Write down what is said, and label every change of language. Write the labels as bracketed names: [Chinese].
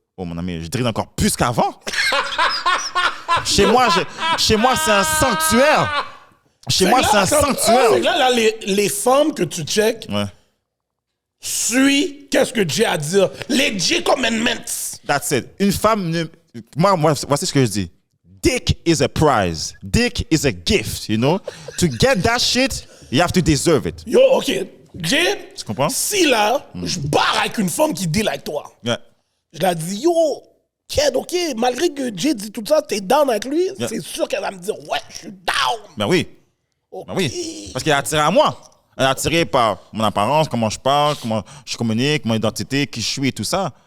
[French] Oh, mon ami, je drille encore plus qu'avant. Chez moi, c'est un sanctuaire. Chez moi, c'est un sanctuaire. C'est là, les femmes que tu check, Ouais. suis qu'est-ce que Jay a à dire. Les Jay commandments. [English] That's it. [French] Une femme, moi, voici ce que je dis. [English] Dick is a prize. Dick is a gift, you know? To get that shit, you have to deserve it. Yo, OK. Jay, [French] Tu comprends? si là, je barre avec une femme qui deal avec toi, Yeah. je la dis, yo, Ked, OK, malgré que Jay dit tout ça, t'es down avec lui, Yeah. c'est sûr qu'elle va me dire, ouais, je suis down. Ben oui. OK. Ben oui. Parce qu'elle est attirée à moi. Elle est attirée par mon apparence, comment je parle, comment je communique, mon identité, qui je suis et tout ça.